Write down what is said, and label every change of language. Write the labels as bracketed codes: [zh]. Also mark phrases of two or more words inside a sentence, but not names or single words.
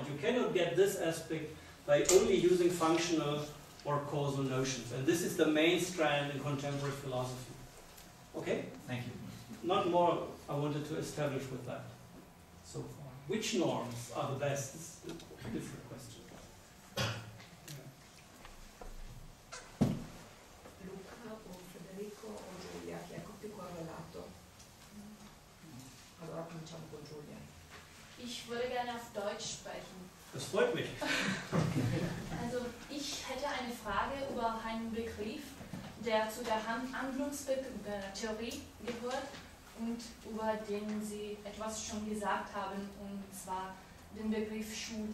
[en] You cannot get this aspect by only using functional or causal notions. And this is the main strand in contemporary philosophy. Okay? Thank you. Not more I wanted to establish with that so far. Which norms are the best? It's a different question. [it] Luca o Federico o Giulia, chi è più correlato? Allora cominciamo con Giulia. [de] Ich würde gerne auf Deutsch sprechen. Das freut mich. Also ich hätte eine Frage über einen Begriff, der zu der Handlungstheorie gehört und über den Sie etwas schon gesagt haben, und zwar den Begriff Schuld.